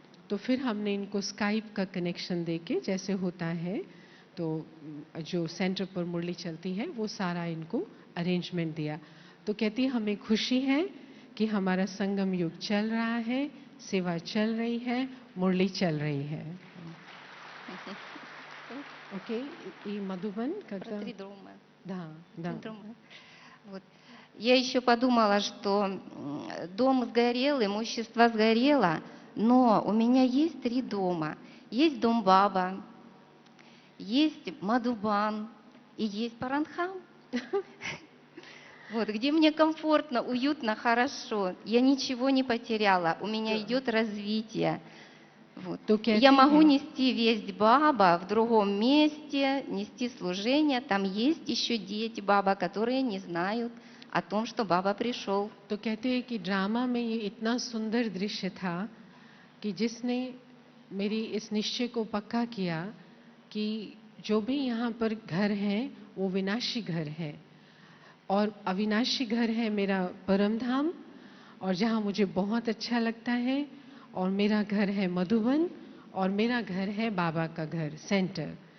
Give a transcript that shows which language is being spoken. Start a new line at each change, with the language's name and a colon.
Hindi: तो फिर हमने इनको स्काइप का कनेक्शन देके जैसे होता है तो जो सेंटर पर मुरली चलती है वो सारा इनको अरेंजमेंट दिया तो कहती हमें खुशी है कि हमारा संगम युग चल रहा है सेवा चल रही है मुरली चल रही है
Russian: окей и Мадубан когда Про 3 друма. да Вот. Я еще подумала, что дом сгорел, имущество сгорело, но у меня есть 3 дома. есть Дом Баба, есть Мадубан и есть Паранхам. Вот, где мне комфортно, уютно, хорошо. Я ничего не потеряла, у меня идет развитие. Вот.
Hindi: तो
Russian: И я могу
Hindi: हैं
Russian: нести весть Баба в другом месте, нести служение. Там есть еще дети Баба, которые не знают о том, что Баба пришел.
Hindi: तो कहते हैं कि ड्रामा में ये इतना सुंदर दृश्य था कि जिसने मेरी इस निश्चय को पक्का किया कि जो भी यहाँ पर घर है वो विनाशी घर है और अविनाशी घर है मेरा परम धाम, और जहाँ मुझे बहुत अच्छा लगता है, और मेरा घर है मधुबन, और मेरा घर है बाबा का घर सेंटर।